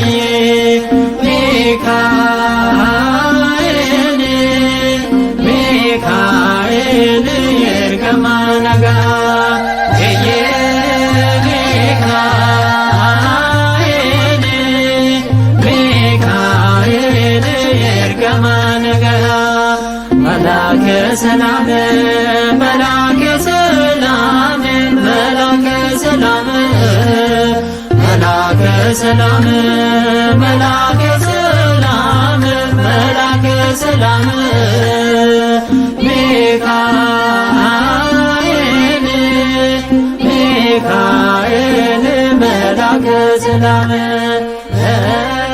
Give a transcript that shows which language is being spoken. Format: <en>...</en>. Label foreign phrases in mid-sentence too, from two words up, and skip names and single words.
<om>Miikaa'el Miikaa'el ergamaa nagaa Miikaa'el Miikaa'el ergamaa nagaa</om> <am>መላከ ሰላም፣ መላከ ሰላም፣ መላከ ሰላም, መላከ ሰላም፣ መላከ ሰላም፣ መላከ ሰላም, Miikaa'el መላከ ሰላም</am>